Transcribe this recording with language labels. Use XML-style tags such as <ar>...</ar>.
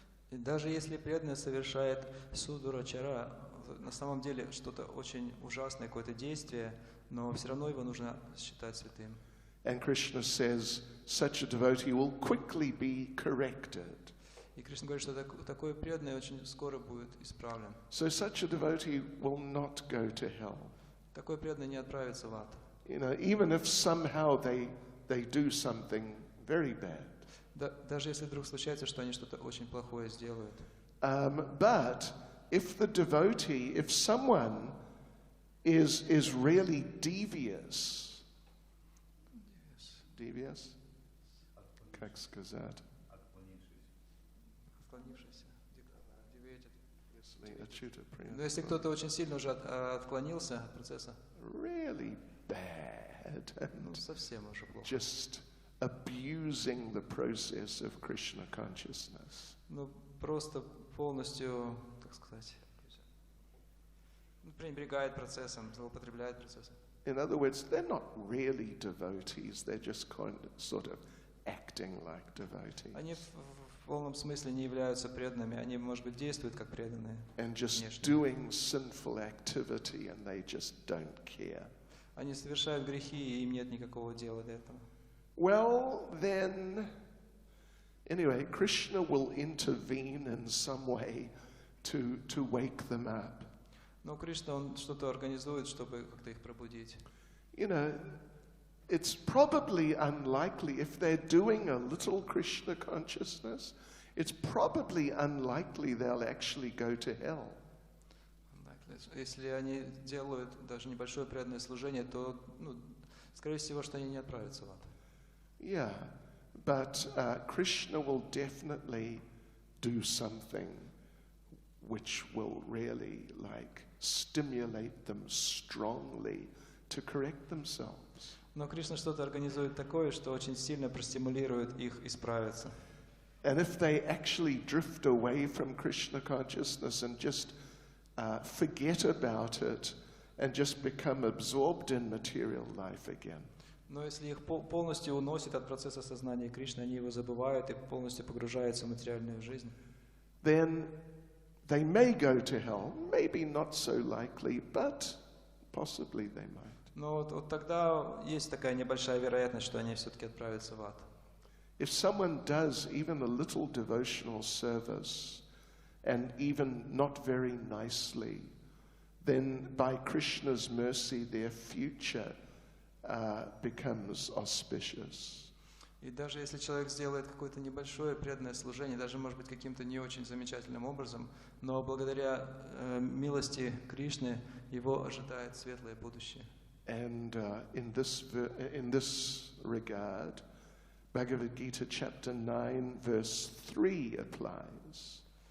<ru>И даже если преданный совершает судурачара, на самом деле что-то очень ужасное, какое-то действие, но все равно его нужно считать святым.</ru> <en>And Krishna says such a devotee will quickly be corrected.</en> <ru>И Кришна говорит, что такой преданный очень скоро будет исправлен.</ru> <en>So such a devotee will not go to hell.</en> <ru>Такой преданный не отправится в ад.</ru> <en>You know, even if somehow they do something very bad.</en> <ru>Даже если вдруг случается, что они что-то очень плохое сделают.</ru> <en>But if the devotee, if someone is really devious,</en> <ru>как сказать? Но если кто-то очень сильно уже отклонился от процесса,</ru> <en>really bad, and</en> <ru>совсем уже плохо.</ru> <en>just abusing the process of Krishna consciousness.</en> <ru>Просто полностью, так сказать, пренебрегает процессом, злоупотребляет процессом.</ru> <en>In other words, they're not really devotees, they're just sort of acting like devotees.</en> <ru>Они в полном смысле не являются преданными, они, может быть, действуют как преданные.</ru> <en>And just doing sinful activity and they just don't care.</en> <ru>Они совершают грехи, и им нет никакого дела до этого.</ru> <en>Well, then, anyway, Krishna will intervene in some way to wake them up.</en> <ru>Но Кришна, он что-то организует, чтобы как-то их пробудить.</ru> <en>You know, it's probably unlikely if they're doing a little Krishna consciousness, it's probably unlikely they'll actually go to hell.</en> <ru>Если они делают даже небольшое преданное служение, то, скорее всего, что они не отправятся в ад.</ru> <en>Yeah, but Krishna will definitely do something which will really stimulate them strongly to correct themselves.</en> <ru>Но Кришна что-то организует такое, что очень сильно простимулирует их исправиться.</ru> <en>And if they actually drift away from Krishna consciousness and just forget about it and just become absorbed in material life again.</en> <ru>Но если их полностью уносит от процесса сознания Кришны, они его забывают и полностью погружаются в материальную жизнь,</ru> <en>then they may go to hell, maybe not so likely, but possibly they might.</en> <ru>Но вот тогда есть такая небольшая вероятность, что они все-таки отправятся в ад.</ru> <en>If someone does even a little devotional service, and even not very nicely, then by Krishna's mercy their future becomes auspicious.</en> <ru>И даже если человек сделает какое-то небольшое преданное служение, даже, может быть, каким-то не очень замечательным образом, но благодаря милости Кришны его ожидает светлое будущее.</ru> <en>And in this regard, Bhagavad Gita chapter 9 verse 3 applies.</en>